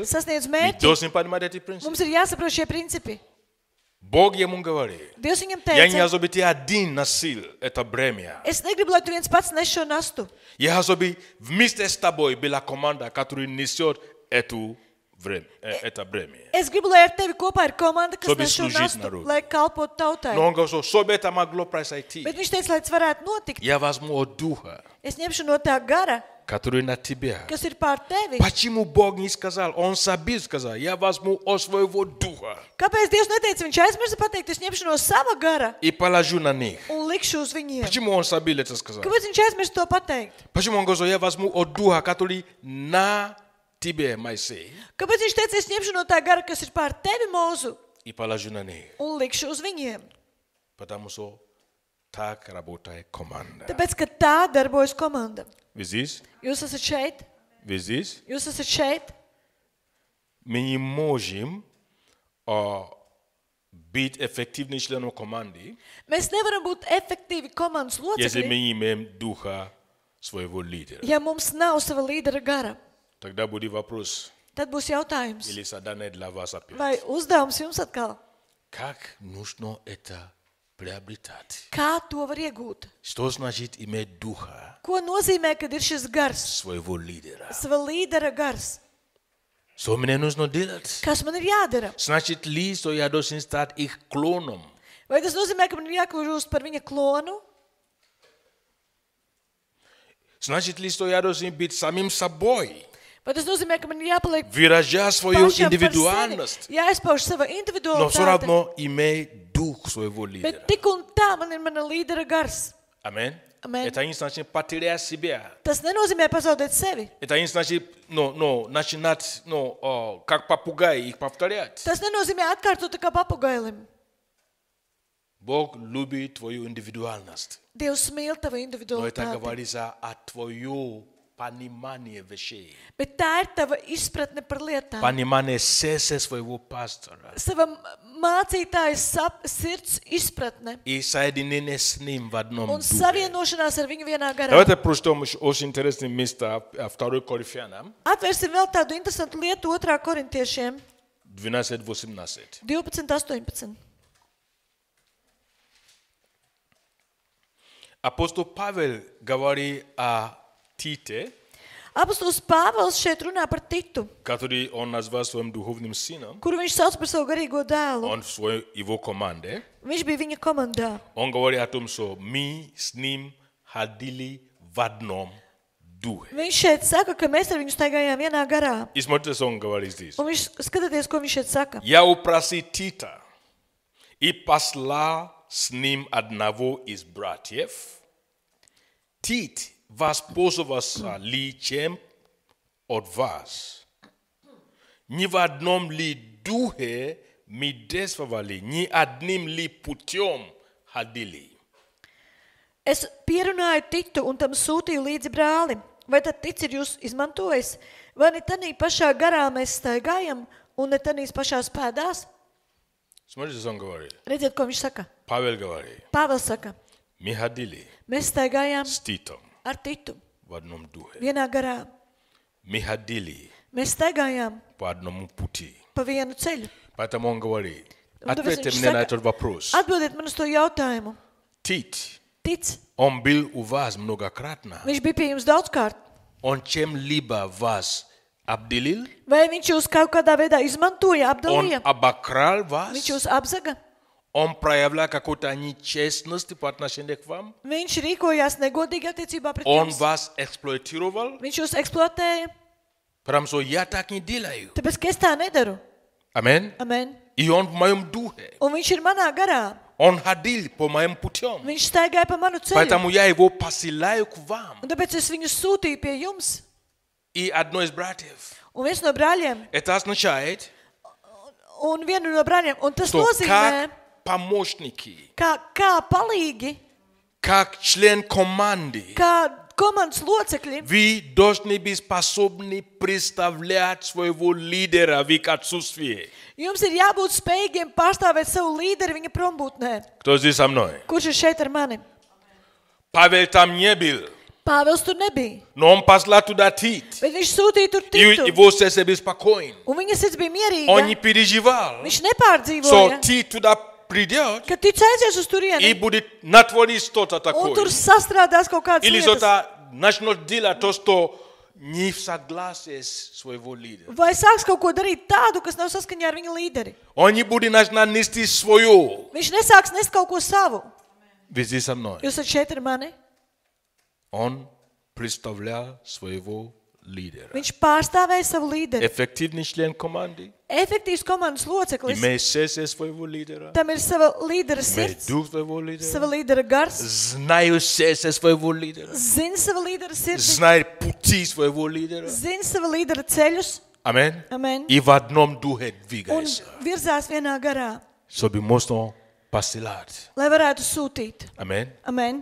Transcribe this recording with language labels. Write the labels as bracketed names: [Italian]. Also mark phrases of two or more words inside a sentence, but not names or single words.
[Latvian] sasniedz [Russian] мы [Latvian] mērķi, [Russian] должны понимать эти принципы. [Latvian] mums ir jāsaprot šie principi. [Russian] Бог ему говорит, [Latvian] Dievs viņam [Russian] я не [Latvian] teica, [Russian] чтобы ты один носил это бремя. [Latvian] es negribu, lai tu viens pats nes šo nastu. [Russian] Я чтобы вместе с тобой была команда, которая несет это бремя. [Latvian] Es gribu, lai ar tevi kopā ir komanda, kas [Russian] Чтобы [Latvian] nes šo [Russian] служить [Latvian] nastu, [Russian] народу. [Latvian] lai kalpotu tautai. [Russian] Но он говорит, что чтобы это могло произойти, [Latvian] Bet viņš teica, lai tas varētu notikt, [Russian] я возьму от Духа, [Latvian] es ņemšu no tā gara, [Russian] который на тебя. [Latvian] kas ir pār tevi. [Russian] Почему Бог не сказал? Он себе сказал, я возьму от своего Духа [Latvian] Kāpēc Dievs neteica, viņš aizmirsa pateikt, es ņemšu no sava gara [Russian] и положу на них. [Latvian] un likšu uz viņiem? [Russian] Почему он себе это сказал? [Latvian] Kāpēc viņš aizmirsa to pateikt? [Russian] Почему он говорит, я возьму от Духа, который на тебе, Моисей, [Latvian] Kāpēc viņš teica, es ņemšu no tā gara, kas ir pār tevi, Mūzu, [Russian] и положу на них? [Latvian] un likšu uz viņiem? [Russian] Потому что так работает команда. [Latvian] Tāpēc, ka tā darbojas komanda. [Russian] Вы здесь? [Latvian] Jūs esat šeit, [Russian] Вы здесь? [Latvian] jūs esat šeit. [Russian] Мы не можем быть эффективным членом команды, [Latvian] Mēs nevaram būt efektīvi komandas [Russian] если мы [Latvian] locekļi, [Russian] не имеем духа своего лидера. [Latvian] ja mums nav sava līdera gara. [Russian] Тогда будет вопрос, [Latvian] Tad būs jautājums, [Russian] или задание для вас опять. [Latvian] vai uzdevums jums atkal? [Russian] Как нужно это приобретать? [Latvian] Kā to var iegūt? [Russian] Что значит иметь духа [Latvian] Ko nozīmē, kad ir šis gars, [Russian] своего лидера? [Latvian] sava līdera gars? [Russian] Что мне нужно делать? [Latvian] Kas man ir jādara? [Russian] Значит ли, что я должен стать их клоном? [Latvian] Vai tas nozīmē, ka man ir jākļūst par viņa klonu? [Russian] Значит ли, что я должен быть самим собой? [Latvian] Vai tas nozīmē, ka man ir jāpaliek [Russian] Выражая свою [Latvian] pašam par [Russian] индивидуальность, [Latvian] sevi? Jāizpauž sava [Russian] но все [Latvian] individualitāte. [Russian] равно иметь дух своего лидера. [Latvian] Bet tik un tā man ir mana līdera gars. [Russian] Аминь. [Latvian] Amen. [Russian] Это не значит потерять себя. [Latvian] Tas nenozīmē pazaudēt sevi. [Russian] Это не значит начинать как попугай их повторять. [Latvian] Tas nenozīmē atkārtot tā kā papugailim. [Russian] Бог любит твою индивидуальность. [Latvian] Dievs mīl tavu [Russian] Но это [Latvian] individualitāti. [Russian] говорится о твоем понимании вещей. [Latvian] Bet tā ir tava izpratne par lietām. [Russian] Понимание сердца своего пастора. [Latvian] Sava mācītāja sirds izpratne [Russian] И соединение с ним в одном [Latvian] un [Russian] духе. [Latvian] savienošanās ar viņu vienā garā. [Russian] Давайте прочтем очень интересное место 2 Коринфянам [Latvian] Atvērsim vēl tādu interesantu lietu 2. korintiešiem 12:18. 12.18. [Russian] Апостол Павел говорит о Тите, [Latvian] Apostols Pāvils šeit runā par Titu, [Russian] который он назвал своим духовным сыном. [Latvian] kuru viņš sauc par savu garīgo dēlu. [Russian] Он в своей его команде. [Latvian] Viņš bija viņa komandā. [Russian] Он говорит о том, что мы с ним ходили в одном духе. [Latvian] Viņš šeit saka, ka mēs ar viņu staigājām vienā garā. [Russian] И смотрите, что он говорит здесь. [Latvian] Un viņš skatieties, ko viņš šeit saka. [Russian] Я упросил Тита и послал с ним одного из братьев. Тит воспользовался ли чем от вас? Ни в одном ли духе мы действовали, ни одним ли путем ходили? [Latvian] Es pierunāju Titu un tam sūtīju līdzi brālim. Vai tad Tic ir jūs izmantojis? Vai ne tanī pašā garā mēs staigājam un ne tanīs pašās pēdās? [Russian] Смотрите, что он говорит. [Latvian] Redziet, ko viņš saka. [Russian] Павел говорит, [Latvian] Pāvils saka, [Russian] мы ходили [Latvian] mēs staigājām [Russian] с Титом [Latvian] ar Titu [Russian] в одном духе. [Latvian] vienā garā. [Russian] Мы ходили [Latvian] Mēs staigājām [Russian] по одному пути. [Latvian] pa vienu ceļu. [Russian] Поэтому он говорит, [Latvian] Un tāpēc [Russian] ответьте [Latvian] viņš [Russian] мне на [Latvian] saka, [Russian] этот вопрос. [Latvian] atbildiet man uz to jautājumu. [Russian] Тит, [Latvian] Tic, [Russian] он был у вас многократно. [Latvian] viņš bija pie jums daudzkārt. [Russian] Он чем-либо вас обделил? [Latvian] Vai viņš jūs kaut kādā veidā izmantoja, [Russian] Он [Latvian] apdalīja? [Russian] обокрал [Latvian] Viņš [Russian] вас? [Latvian] jūs apzaga? [Russian] он проявлял какую-то нечестность по отношению к вам, [Latvian] Viņš rīkojās negodīgi attiecībā pret [Russian] он [Latvian] jums. [Russian] вас эксплуатировал, [Latvian] Viņš jūs eksploatēja, [Russian] потому что я так не делаю. [Latvian] tāpēc, ka es tā nedaru. [Russian] Amen. [Latvian] Amen. [Russian] И он в моем духе. [Latvian] Un viņš ir manā garā. [Russian] Он ходил по моим путям. [Latvian] Viņš staigāja pa manu ceļu. [Russian] Поэтому я его посылаю к вам. [Latvian] Un tāpēc es viņu sūtīju pie jums. [Russian] И одно из братьев. [Latvian] Un viens no brāļiem, [Russian] Это означает, [Latvian] un vienu no brāļiem, un tas [Russian] что [Latvian] nozīmē, [Russian] как помощники, [Latvian] kā palīgi, [Russian] как член команды, [Latvian] kā komandas locekļi, [Russian] вы должны быть способны представлять своего лидера в их отсутствии. [Latvian] jums ir jābūt spējīgiem pārstāvēt savu līderi viņa prombūtnē. [Russian] Кто здесь со мной? [Latvian] Kurš ir šeit ar mani? [Russian] Павел там не был, [Latvian] Pāvils tur nebija, [Russian] но он послал туда Тит. [Latvian] bet viņš sūtīja tur [Russian] И [Latvian] Titu. [Russian] его сердце беспокоен. [Latvian] Un viņa sirds bija [Russian] Он не [Latvian] mierīga. [Russian] переживал, [Latvian] Viņš [Russian] что [Latvian] nepārdzīvoja, [Russian] Тит туда придет [Latvian] ka Tic aizies uz [Russian] и [Latvian] turieni [Russian] будет натворить что-то [Latvian] un [Russian] такое. [Latvian] tur sastrādās kaut kādas [Russian] Или [Latvian] lietas. [Russian] что-то начнет делать то, что не в согласии с своего лидера. [Latvian] Vai sāks kaut ko darīt tādu, kas nav saskaņā ar viņa līderi. [Russian] Он не будет начинать нести свое. [Latvian] Viņš nesāks nest kaut ko savu. [Russian] Вы здесь со мной. [Latvian] Jūs esat šeit ar mani. [Russian] Он представлял своего лидера. [Latvian] Viņš pārstāvēja savu līderi. [Russian] Эффективный член команды, [Latvian] Efektīvs komandas loceklis. [Russian] имеет сердце своего лидера, [Latvian] Tam ir sava līdera [Russian] имеет [Latvian] sirds, [Russian] дух своего [Latvian] sava [Russian] лидера, [Latvian] līdera gars, [Russian] знает сердце своего лидера, [Latvian] zina sava līdera sirdi, [Russian] знает пути своего лидера. [Latvian] zina sava līdera ceļus. [Russian] Amen. [Latvian] Amen. [Russian] И в одном духе [Latvian] Un [Russian] двигается, [Latvian] virzās vienā garā, [Russian] чтобы можно посылать. [Latvian] lai varētu sūtīt. [Russian] Amen. [Latvian] Amen.